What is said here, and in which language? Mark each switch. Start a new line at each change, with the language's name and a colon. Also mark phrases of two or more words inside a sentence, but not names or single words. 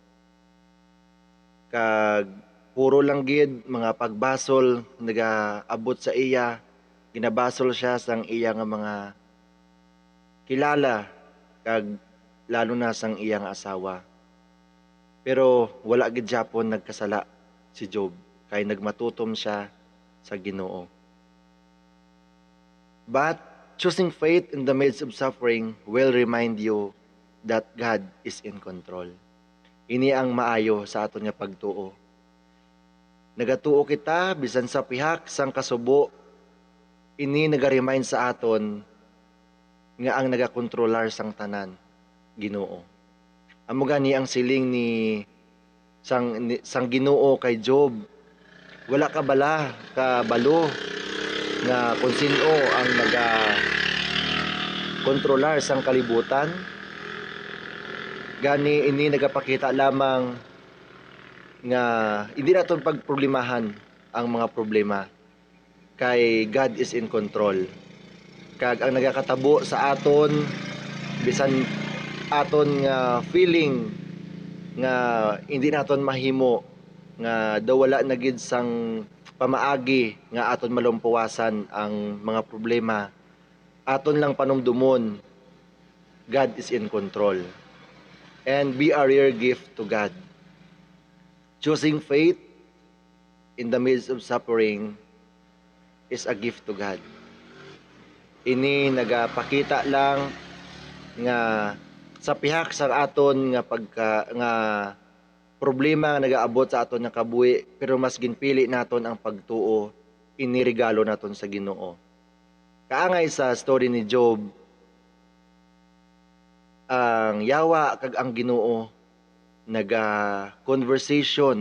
Hiligaynon: Kag puro lang gid mga pagbasol nagaabot sa iya, ginabasol siya sang iya nga mga kilala kag lalo na sang iyang asawa. Pero wala gid Japon nagkasala si Job kay nagmatutom siya sa Ginoo.
English: But Choosing faith in the midst of suffering will remind you that God is in control.
Hiligaynon: Ini ang maayo sa aton nga pagtuo. Nagatuo kita bisan sa pihak sang kasubo, ini naga-remind sa aton nga ang nagakontrolar sang tanan, Ginoo. Amo gani ang siling ni sang Ginoo kay Job. Wala ka bala ka balo nga kung sino ang kontrolar sang kalibutan. Gani ini nagapakita lamang nga hindi naton pagproblemahan ang mga problema kay
English: God is in control.
Hiligaynon: Kag ang nagakatabo sa aton bisan aton nga feeling nga hindi naton mahimo nga daw wala na gid sang pamaagi nga aton malumpuwasan ang mga problema, aton lang panumdumon
English: God is in control and be a rare gift to God. Choosing faith in the midst of suffering is a gift to God.
Hiligaynon: Ini nagapakita lang nga sa pihak sa aton nga problema nga nagaabot sa aton nga kabuhi, pero mas ginpili naton ang pagtuo, iniregalo naton sa Ginoo. Kaangay sa story ni Job, ang yawa kag ang Ginoo naga-conversation.